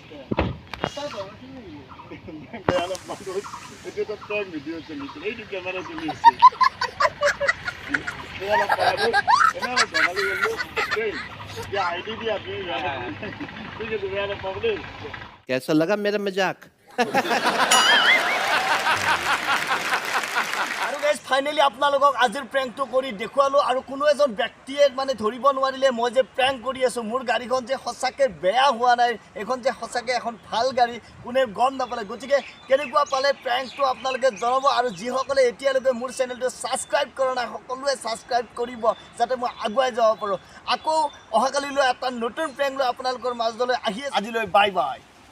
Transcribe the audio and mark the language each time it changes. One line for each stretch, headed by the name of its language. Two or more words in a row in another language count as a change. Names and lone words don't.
Assamese: এটা প্র্যাঙ্ক ভিডিও চলিছিল এইটো ক্যামেরা চলিছে
Hindi: आईडी भी आपने ठीक है तुम्हारा प्रॉब्लम कैसा लगा मेरा मजाक
Assamese: আৰু গাইজ ফাইনেলি আপোনালোকক আজিৰ প্ৰেংকটো কৰি দেখুৱালোঁ আৰু কোনো এজন ব্যক্তিয়ে মানে ধৰিব নোৱাৰিলে মই যে প্ৰেংক কৰি আছোঁ মোৰ গাড়ীখন যে সঁচাকৈ বেয়া হোৱা নাই এইখন যে সঁচাকৈ এখন ভাল গাড়ী কোনে গম নাপালে গতিকে কেনেকুৱা পালে প্ৰেংকটো আপোনালোকে জনাব আৰু যিসকলে এতিয়ালৈকে মোৰ চেনেলটো ছাবস্ক্ৰাইব কৰা নাই সকলোৱে ছাবস্ক্ৰাইব কৰিব যাতে মই আগুৱাই যাব পাৰোঁ আকৌ অহাকালিলৈ এটা নতুন প্ৰেংক লৈ আপোনালোকৰ মাজলৈ আহি আজিলৈ
English: bye bye